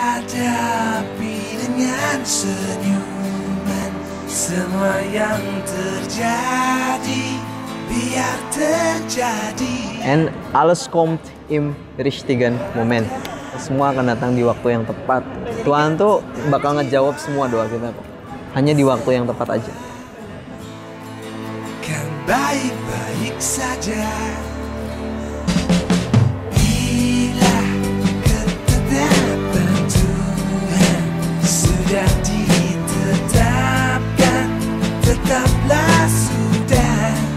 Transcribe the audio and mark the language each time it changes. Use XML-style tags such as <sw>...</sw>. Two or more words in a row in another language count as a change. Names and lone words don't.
<id>hadapi dengan senyuman semua yang terjadi, biar terjadi.</id> <de>And alles kommt im richtigen Moment.</de> <id>Semua akan datang di waktu yang tepat. Tuhan tuh bakal ngejawab semua doa kita kok. Hanya di waktu yang tepat aja. Kan baik-baik saja. Sudah ditetapkan, tetaplah sudah.</id>